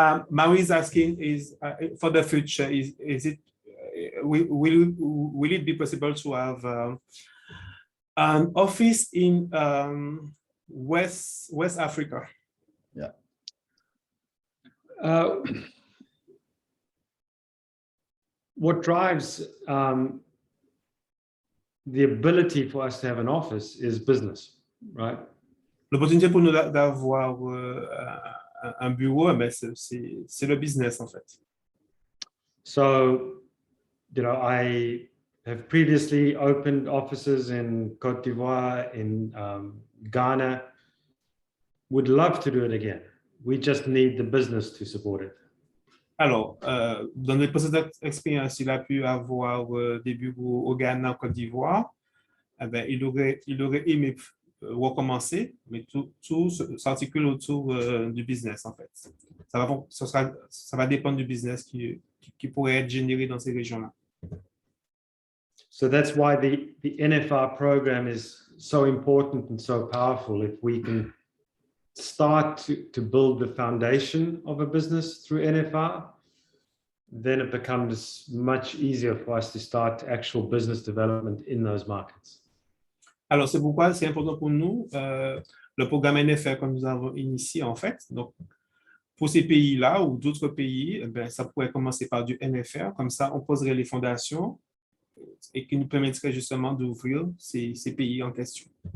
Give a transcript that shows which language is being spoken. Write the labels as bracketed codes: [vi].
[en] Marie is asking for the future, is it will it be possible to have an office in West Africa? Yeah. What drives the ability for us to have an office is business, right? [fr] L'opportunité pour nous d'avoir un bureau, c'est le business en fait. [en] So, you know, I have previously opened offices in Côte d'Ivoire, in Ghana. Would love to do it again. We just need the business to support it. [fr] Alors, dans les précédentes expériences, il a pu avoir des bureaux au Ghana, en Côte d'Ivoire. Eh bien, il aurait aimé recommencer, mais tout s'articule autour du business, en fait. Ça va dépendre du business qui pourrait être généré dans ces régions-là. [en] So that's why the NFR program is so important and so powerful. If we can start to build the foundation of a business through NFR, then it becomes much easier for us to start actual business development in those markets. [fr] Alors, c'est pourquoi c'est important pour nous, le programme NFR que nous avons initié, en fait. Donc, pour ces pays-là ou d'autres pays, ça pourrait commencer par du NFR. Comme ça, on poserait les fondations et qui nous permettrait justement d'ouvrir ces pays en question.